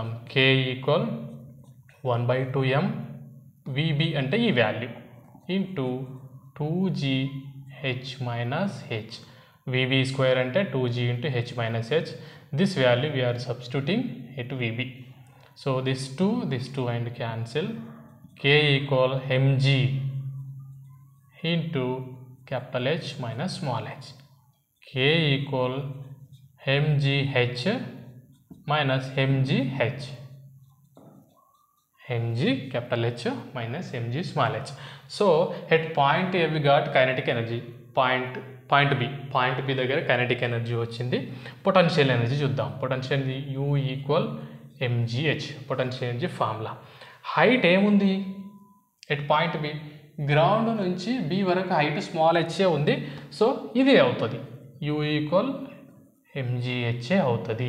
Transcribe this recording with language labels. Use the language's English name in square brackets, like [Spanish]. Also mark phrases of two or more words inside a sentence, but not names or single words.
[English] k equal 1/2m, VB [Telugu] అంటే ఈ [English] value, into 2g h minus h. VB square [Telugu] అంటే [English] 2g into h minus h. this value we are substituting at VB. so this 2 and cancel. k equal mg into capital H minus small h. K equal mgh minus mgh. mg capital H minus mg small h. So at point A we got kinetic energy. [Telugu] Point B దగ్గర [English] kinetic energy [Telugu] వచ్చింది. [English] potential energy [Telugu] చూద్దాం. [English] potential U equal mgh, potential energy formula. [Telugu] హైట్ ఏముంది [English] at point B? [Telugu] గ్రౌండ్ నుంచి B వరకు [English] height small h [Telugu] ఉంది. సో ఇదే అవుతుంది, [English] U equal mgh [Telugu] అవుతుంది.